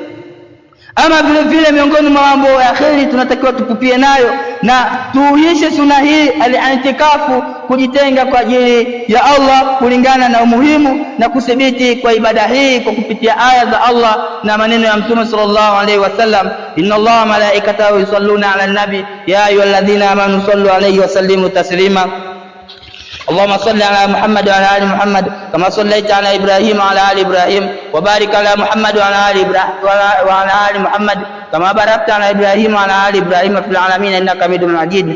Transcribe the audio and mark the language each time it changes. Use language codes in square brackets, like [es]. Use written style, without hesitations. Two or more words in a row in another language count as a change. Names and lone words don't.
[sw] Ama vile vile miongoni mwa mambo ya kheri tunatakiwa tukupie nayo na tuuishe sunna hii al-i'tikafu, kujitenga kwa ajili ya Allah kulingana na umuhimu na kuthibiti kwa ibada hii kwa kupitia aya za Allah na maneno ya Mtume [ar] صلى الله عليه وسلم. إن الله ملائكته يصلون على النبي يا أيها الذين آمنوا صلوا عليه وسلموا تسليما. اللهم صل على محمد وعلى ال محمد كما صليت على ابراهيم وعلى ال ابراهيم وبارك على محمد وعلى ال محمد كما باركت على ابراهيم وعلى ال ابراهيم في العالمين انك حميد مجيد.